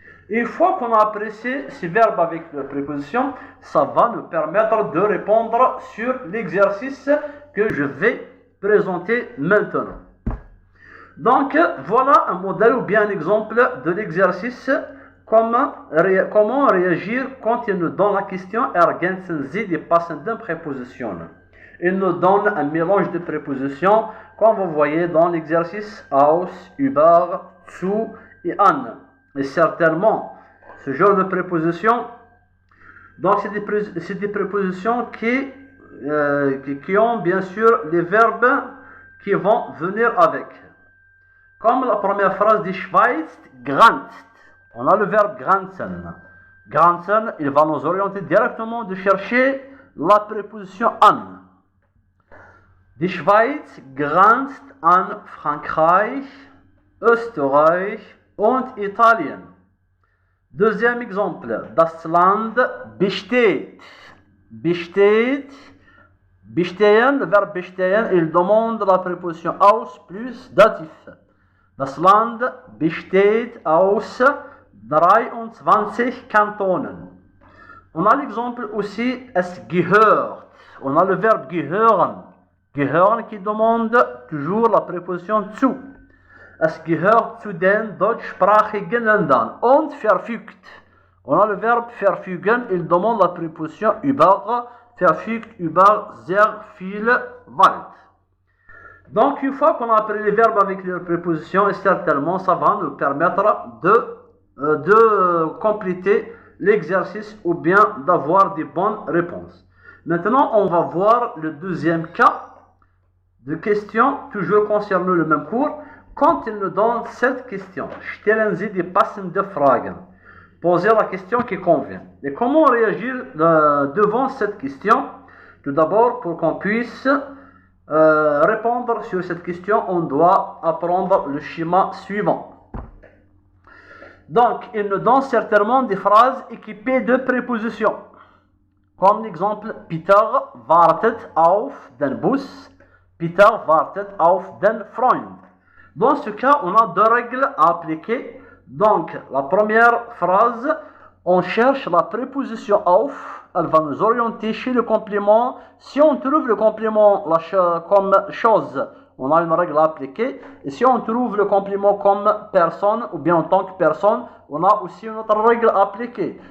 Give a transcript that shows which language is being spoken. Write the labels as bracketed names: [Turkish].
[French] Une fois qu'on a apprécié ces verbes avec la préposition, ça va nous permettre de répondre sur l'exercice que je vais présenter maintenant. Donc, voilà un modèle ou bien un exemple de l'exercice. Comment réagir quand il nous donne la question [German] ergänzen Sie die passenden Präpositionen. [French] Il nous donne un mélange de prépositions, comme vous voyez dans l'exercice [German] aus, über, zu [French] et an. Et certainement, ce genre de prépositions, donc c'est des prépositions qui ont bien sûr les verbes qui vont venir avec. Comme la première phrase de Schweiz, grenzt. On a le verbe grenzen. Grenzen, il va nous orienter directement de chercher la préposition an. [German] Die Schweiz grenzt an Frankreich, Österreich und Italien. [French] Deuxième exemple, [German] das Land besteht. [French] Bestehen, le verbe bestehen, il demande la préposition aus plus datif. [German] Das Land besteht aus 23 Kantonen. [French] On a l'exemple aussi, [German] es gehört. [French] On a le verbe gehören. Gehören qui demande toujours la préposition zu. [German] Es gehört zu den deutschsprachigen Ländern und verfügt. [French] On a le verbe verfügen, il demande la préposition über, [German] verfügt über sehr viel Wald. [French] Donc, une fois qu'on a appris les verbes avec les prépositions, certainement, ça va nous permettre de compléter l'exercice ou bien d'avoir des bonnes réponses. Maintenant, on va voir le deuxième cas de question, toujours concernant le même cours. Quand il nous donne cette question, [German] stellen Sie die passende Fragen. [French] Posez la question qui convient. Et comment réagir devant cette question? Tout d'abord, pour qu'on puisse répondre sur cette question, on doit apprendre le schéma suivant. Donc, il nous donne certainement des phrases équipées de prépositions. [German] Comme l'exemple, Peter wartet auf den Bus. Peter wartet auf den Freund. [French] Dans ce cas, on a deux règles à appliquer. Donc, la première phrase, on cherche la préposition auf. Elle va nous orienter chez le complément. Si on trouve le complément comme chose, on a une règle à appliquer. Et si on trouve le complément comme personne ou bien en tant que personne, on a aussi une autre règle à appliquer.